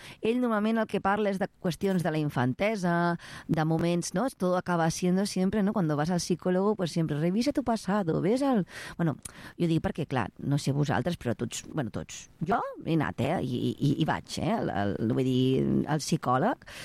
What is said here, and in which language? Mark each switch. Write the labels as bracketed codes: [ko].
[ca] Ell normalment el que parla és de qüestions de la infantesa, de moments, no? [es] Todo acaba siendo siempre, no? Cuando vas al psicólogo, pues siempre revisa tu pasado, ves el... [ca] Bueno, jo dic perquè, clar, no sé vosaltres, però tots, bueno, tots. Jo he anat, i vaig, vull dir, al psicòleg...